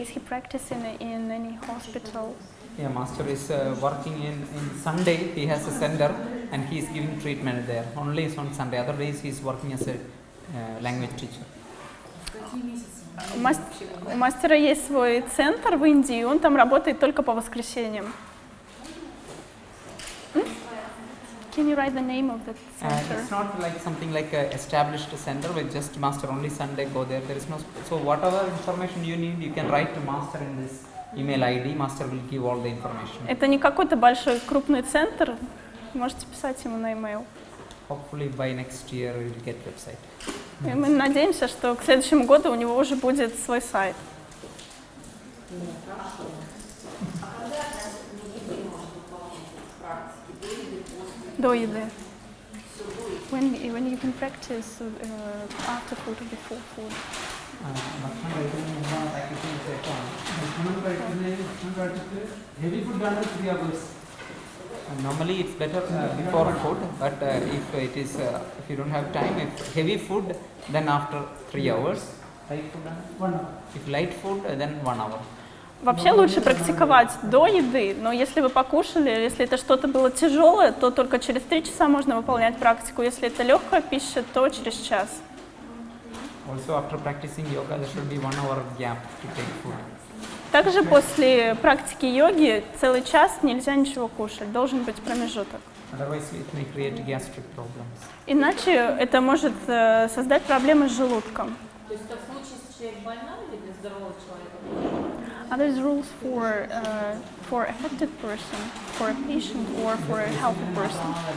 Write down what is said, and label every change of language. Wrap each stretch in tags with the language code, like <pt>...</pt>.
<en>Is he practicing in any hospital? Yeah, Master is working in Sunday. He has a center and he is giving treatment there. Only is on Sunday. Other days he is working as a language teacher.</en> <ru>У мастера есть свой центр в Индии, он там работает только по воскресеньям.</ru> <en>Can you write the name of the center? It's not like something like a established center where just Master only Sunday go there. There is no. So whatever information you need, you can write to Master in this email ID. Master will give all the information.</en> <ru>Это не какой-то большой крупный центр, можете писать ему на e-mail.</ru> <en>Hopefully by next year we will get website.</en> <ru>И мы надеемся, что к следующему году у него уже будет свой сайт. До еды.</ru> <en>When you can practice after food or before food.</en> <ml>ഭക്ഷണം കഴിക്കുന്നതിന് മുമ്പാണ് പ്രാക്ടീസിന് ശേഷമാണ്. ഭക്ഷണം കഴിച്ചിട്ട്</ml> <en>heavy food</en> <ml>ആണ് 3 hours.</ml> <en>Normally it's better before food, but if you don't have time, if heavy food, then after 3 hours. Light food, 1 hour. if light food, then 1 hour.</en> <ru>Вообще лучше практиковать до еды, но если вы покушали, если это что-то было тяжелое, то только через 3 часа можно выполнять практику. Если это легкая пища, то через час.</ru> <en>Also after practicing yoga, there should be 1 hour gap to take food.</en> <ru>Также после практики йоги целый час нельзя ничего кушать, должен быть промежуток.</ru> <en>Otherwise it may create gastric problems.</en> <ru>Иначе это может создать проблемы с желудком. То есть это в случае, если человек больной или для здорового человека?</ru> <en>Are there rules for affected person, for a patient or for a healthy person?</en>